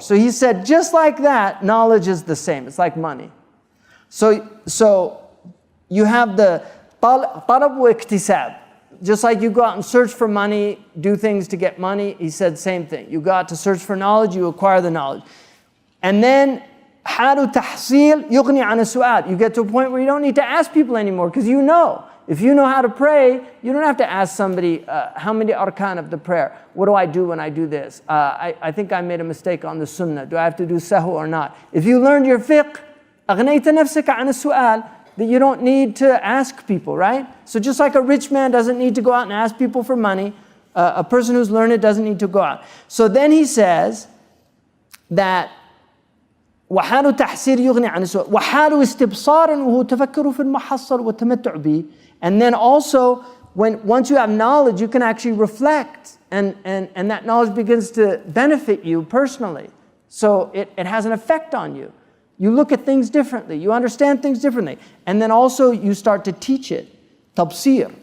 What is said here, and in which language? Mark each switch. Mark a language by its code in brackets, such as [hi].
[en] So he said, just like that, knowledge is the same. It's like money. So you have the talab wa iktisab. Just like you go out and search for money, do things to get money, he said same thing. You go out to search for knowledge, you acquire the knowledge. And then [ar] حال تحصيل يغني عن السؤال. [en] You get to a point where you don't need to ask people anymore because you know. If you know how to pray, you don't have to ask somebody, how many arkan of the prayer? What do I do when I do this? I think I made a mistake on the sunnah. Do I have to do sahu or not? If you learned your fiqh, [ar] أغنيت نفسك عن السؤال, [en] that you don't need to ask people, right? So just like a rich man doesn't need to go out and ask people for money, a person who's learned doesn't need to go out. So then he says that [ar] وحال تحصيل يغني عن السؤال وحال استبصار وهو تفكر في المحصل والتمتع به. [en] And then also, once you have knowledge, you can actually reflect, and that knowledge begins to benefit you personally. So it has an effect on you. You look at things differently. You understand things differently. And then also you start to teach it. Tabsir.